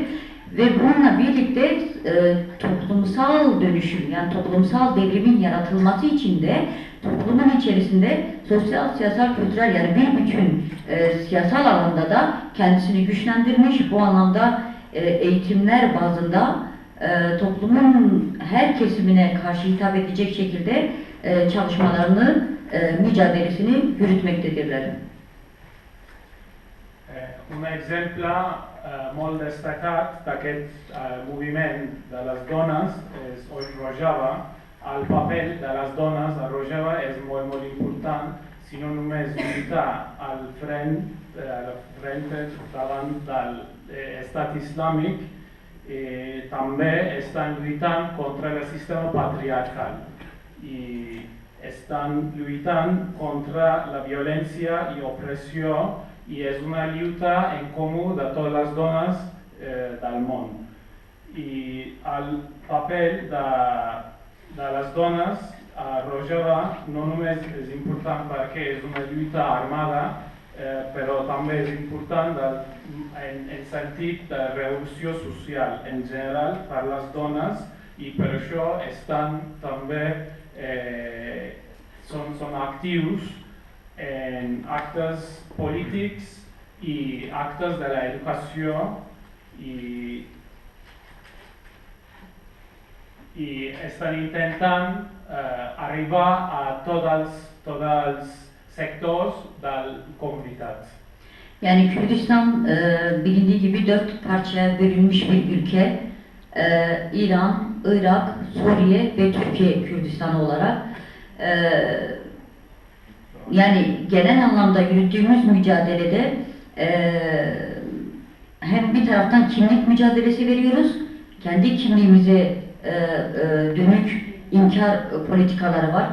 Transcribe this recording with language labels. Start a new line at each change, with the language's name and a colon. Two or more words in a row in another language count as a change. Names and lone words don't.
Turkish: Ve bununla birlikte toplumsal dönüşüm, yani toplumsal devrimin yaratılması için de toplumun içerisinde sosyal, siyasal, kültürel yani bir bütün siyasal alanda da kendisini güçlendirmiş. Bu anlamda eğitimler bazında toplumun her kesimine karşı hitap edecek şekilde çalışmalarını, mücadelesini yürütmektedirler.
Catalan: Un exemple molt destacat d'aquest moviment de les dones és Rojava. El paper de les dones a Rojava és molt important, si no només lluitar al front davant de l'Estat Islàmic, també estan lluitant contra el sistema patriarcal.
Spanish: I están luchando contra la violencia y opresión y es una lucha en común de todas las donas del mundo. Y el papel de las donas
Catalan: a Rojava no només és important perquè és una lluita armada, però també és important en sentit de revolució social en general per les dones i per això estan també són actius en actes polítics i actes de l'educació i estan intentant arribar a tots els sectors de la comunitat.
Turkish: Yani Kürdistan bilindiği gibi 4 parçaya bölünmüş bir ülke. İran, Irak, Suriye ve Türkiye Kürdistanı olarak. Yani genel anlamda yürüttüğümüz mücadelede hem bir taraftan kimlik mücadelesi veriyoruz, kendi kimliğimize dönük inkar politikaları var.